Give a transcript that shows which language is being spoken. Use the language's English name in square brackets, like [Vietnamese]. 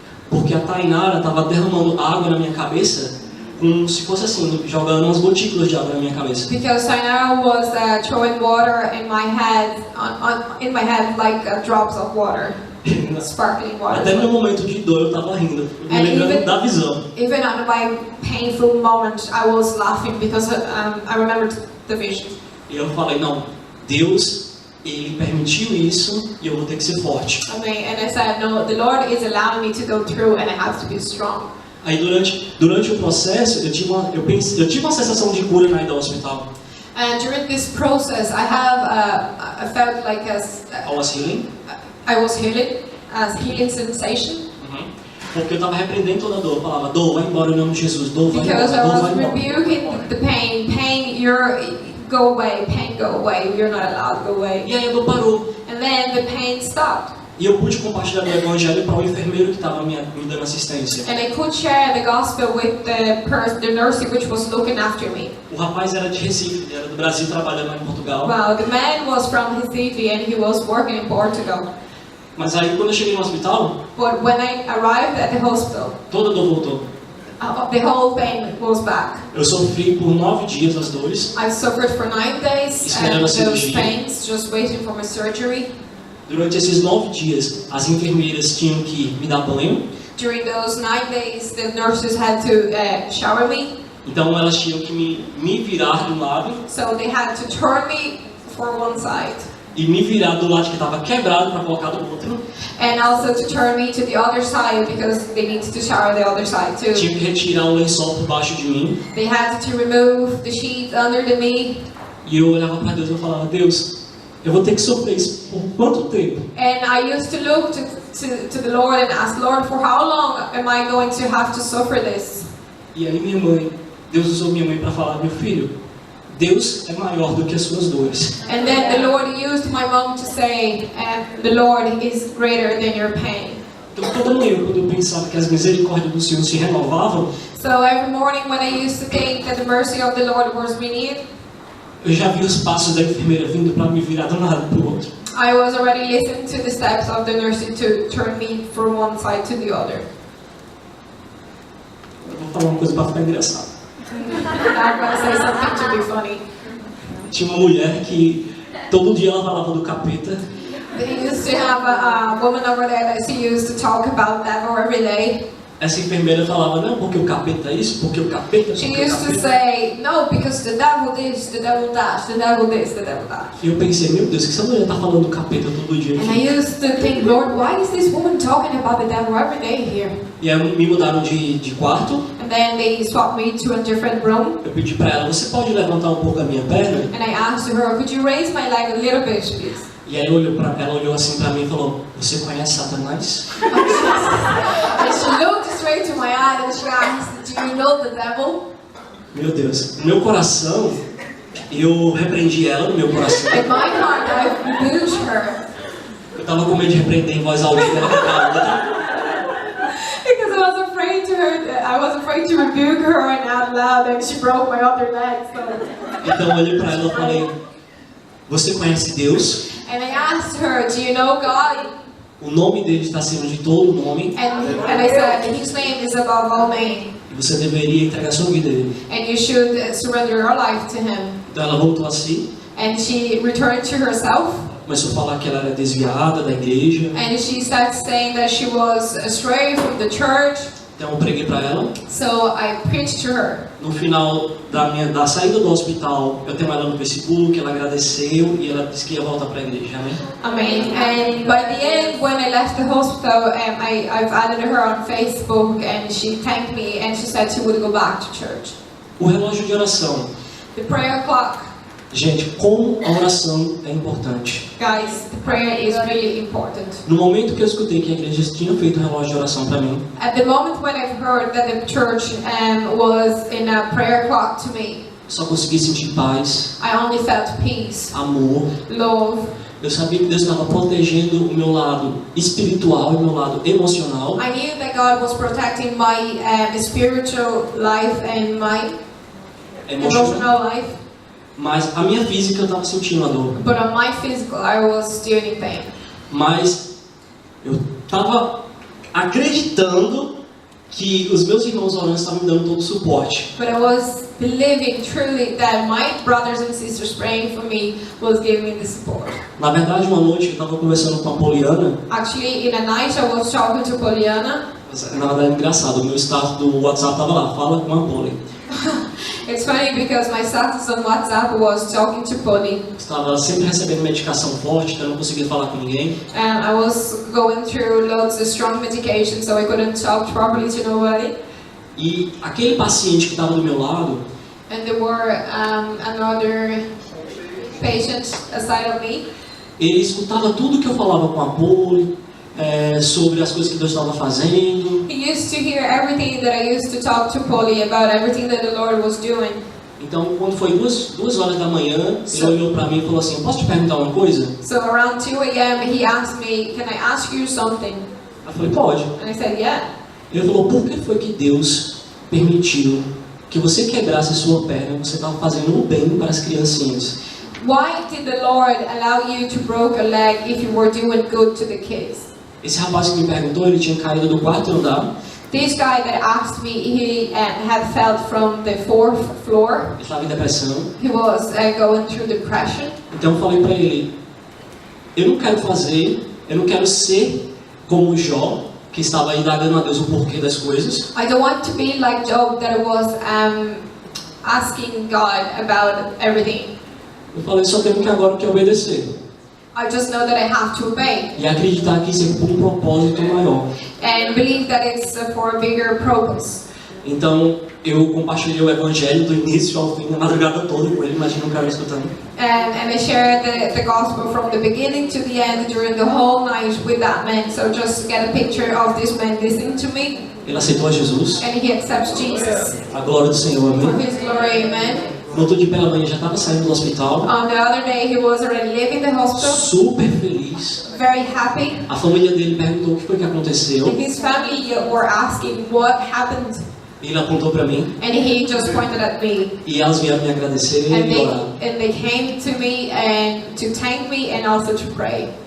[Portuguese] Porque a Tainara estava derramando água na minha cabeça, como se fosse assim, jogando umas gotículas de água na minha cabeça. [English] Because Tainara was throwing water in my head, like drops of water, sparkling water. [Portuguese] Até no meu momento de dor eu estava rindo, me lembrando da visão. [English] Even at my painful moment, I was laughing because I remembered the vision. [Portuguese] E eu falei, não, Deus, Ele permitiu isso e eu vou ter que ser forte. [English] And I said, no, the Lord is allowing me to go through and I have to be strong. [Portuguese] Aí durante o processo eu tive uma sensação de cura na ida ao hospital. [English] And during this process, I felt like I was healing. I was healing, as healing sensation. [Portuguese] Porque eu estava repreendendo toda a dor. Eu falava, dor, vai embora em nome de Jesus. Dor, vai embora, [English] Because I [Portuguese] dor, [English] was [Portuguese] vai embora. [English] rebuking the pain. Pain, go away. Pain, go away. You're not allowed to go away. [Portuguese] E aí a dor parou. [English] And then the pain stopped. [Portuguese] E eu pude compartilhar o evangelho para o enfermeiro que estava me dando assistência. [English] And I could share the gospel with the nurse which was looking after me. [Portuguese] O rapaz era de Recife, ele era do Brasil, trabalhando lá em Portugal. [English] Well, the man was from Recife and he was working in Portugal. [Portuguese] Mas aí quando eu cheguei no hospital, [English] But when I arrived at the hospital, [Portuguese] toda a dor voltou. [English] the whole pain was back. [Portuguese] Eu sofri por 9 dias as dores. [English] I suffered for 9 days [Portuguese] Esperando a [English] and those [Portuguese] cirurgia. [English] pains, just waiting for my surgery. [Portuguese] Durante esses 9 dias, as enfermeiras tinham que me dar banho. [English] During those 9 days, the nurses had to shower me. [Portuguese] Então elas tinham que me virar de um lado [English] So they had to turn me for one side. [Portuguese] e me virar do lado que estava quebrado para colocar do outro. [English] And also to turn me to the other side because they needed to shower the other side too. [Portuguese] Tinha que retirar o lençol por baixo de mim. [English] They had to remove the sheet under me. [Portuguese] E eu olhava para Deus e eu falava, Deus, eu vou ter que sofrer isso por quanto tempo? [English] And I used to look to the Lord and ask, Lord, for how long am I going to have to suffer this? [Portuguese] E aí Deus usou minha mãe para falar, meu filho, Deus é maior do que as suas dores. [English] And then the Lord used my mom to say, the Lord is greater than your pain. [Portuguese] Então toda manhã, quando eu pensava que as misericórdias do Senhor se renovavam, [English] So every morning when I used to think that the mercy of the Lord was renewed, [Portuguese] eu já vi os passos da enfermeira vindo para me virar de um lado para o outro. [English] I was already listening to the steps of the nurse to turn me from one side to the other. [Portuguese] Eu vou falar uma coisa para ficar engraçado. [English] I'm going to say something to be funny. [Portuguese] Tinha uma mulher que todo dia ela falava do capeta. [English] They used to have a woman over there that she used to talk about devil every day. [Portuguese] Essa enfermeira falava, não, porque o capeta é isso, porque o capeta, [English] She [Portuguese] porque o [English] used to [Portuguese] capeta. [English] say, no, because the devil this, the devil that, the devil this, the devil that. [Portuguese] E eu pensei, meu Deus, que essa mulher tá falando do capeta todo dia [English] And I [Portuguese] aqui. [English] used to think, Lord, why is this woman talking about the devil every day here? [Portuguese] E aí me mudaram de quarto. [English] And then they swapped me to a different room. [Portuguese] Eu pedi pra ela, você pode levantar um pouco a minha perna? [English] And I asked her, could you raise my leg a little bit, please? [Portuguese] E aí ela olhou assim pra mim e falou, você conhece Satanás? [English] And she looked straight to my eye and she asked, do you know the devil? [Portuguese] Meu Deus, no meu coração, eu repreendi ela no meu coração. [English] In my heart, I rebuked her. [Portuguese] Eu tava com medo de repreender em voz alta dela pra outra. [English] Because I was afraid to rebuke her and out loud and she broke my other leg. So. [Portuguese] Então eu olhei pra ela e falei, você conhece Deus? [English] And I asked her, do you know God? [Portuguese] O nome dele está acima de todo nome. [English] And I said, his name is above all name. [Portuguese] E você deveria entregar sua vida a ele. [English] And you should surrender your life to him. [Portuguese] Então ela voltou a si. [English] And she returned to herself. [Portuguese] Começou a falar que ela era desviada da igreja. [English] And she started saying that she was astray from the church. [Portuguese] Então eu preguei para ela. [English] So I preached to her. [Portuguese] No final da saída do hospital, eu tenho ela no Facebook, ela agradeceu e ela disse que ia voltar para a igreja. Amém? [English] And by the end, when I left the hospital, I've added her on Facebook, and she thanked me, and she said she would go back to church. [Portuguese] O relógio de oração. [English] The prayer clock. [Portuguese] Gente, como a oração é importante. [English] Guys, the prayer is really important. [Portuguese] No momento que eu escutei que a igreja tinha feito um relógio de oração para mim, [English] At the moment when I've heard that the church was in a prayer clock to me, [Portuguese] só consegui sentir paz, [English] I only felt peace, [Portuguese] amor. [English] love. [Portuguese] Eu sabia que Deus estava protegendo o meu lado espiritual e o meu lado emocional. [English] I knew that God was protecting my spiritual life and my emotional life. [Portuguese] Mas a minha física eu estava sentindo a dor. [English] But on my physical, I was still in pain. [Portuguese] Mas eu estava acreditando que os meus irmãos orando estavam me dando todo o suporte. [English] But I was believing truly that my brothers and sisters praying for me was giving me the support. [Portuguese] Na verdade, uma noite eu estava conversando com a Poliana. [English] Actually, in a night I was talking to Poliana. [Portuguese] Na verdade, é engraçado. O meu status do WhatsApp estava lá, fala com a Poli. [English] It's funny because my status on WhatsApp was talking to Polly. [Portuguese] Estava sempre recebendo medicação forte, então eu não conseguia falar com ninguém. [English] And I was going through loads of strong medication, so I couldn't talk properly to nobody. [Portuguese] E aquele paciente que estava do meu lado, [English] And there were another patient aside of me. [Portuguese] ele escutava tudo que eu falava com a Poli, sobre as coisas que Deus estava fazendo. [English] He used to hear everything that I used to talk to Polly about, everything that the Lord was doing. [Portuguese] Então, quando foi duas horas da manhã, ele olhou para mim e falou assim: posso te perguntar uma coisa? [English] So around 2 a.m. he asked me, can I ask you something? [Portuguese] Eu falei: pode. [English] And I said, yeah. [Portuguese] Ele falou: por que foi que Deus permitiu que você quebrasse a sua perna? Você estava fazendo o bem para as criancinhas. [English] Why did the Lord allow you to break a leg if you were doing good to the kids? [Portuguese] Esse rapaz que me perguntou, ele tinha caído do 4º andar. [English] This guy that asked me, he had fell from the 4th floor. [Portuguese] Ele estava em depressão. [English] He was going through depression. [Portuguese] Então eu falei para ele: eu não quero ser como Jó, que estava indagando a Deus o porquê das coisas. [English] I don't want to be like Job that was asking God about everything. [Portuguese] Eu falei: só tenho que agora que obedecer. [English] I just know that I have to obey. [Portuguese] E acreditar que isso é por um propósito maior. [English] And believe that it's for a bigger purpose. [Portuguese] Então eu compartilhei o evangelho do início ao fim, a madrugada toda com ele. Imagina um cara escutando. [English] And I shared the gospel from the beginning to the end during the whole night with that man. So just get a picture of this man listening to me. [Portuguese] Ele aceitou a Jesus. [English] And he accepts Jesus. [Portuguese] A glória do Senhor, [English] For [Portuguese] amém. [English] his glory, amen. [Portuguese] No outro dia pela manhã já estava saindo do hospital. [English] On the other day, he was already leaving the hospital, [Portuguese] Super feliz. [English] very happy. [Portuguese] A família dele perguntou o que foi que aconteceu. [English] And his family were asking what happened, [Portuguese] Ele apontou para mim [English] and he just pointed at me. [Portuguese] e elas vieram me agradecer e orar. [English] And they came to me and to thank me and also to pray.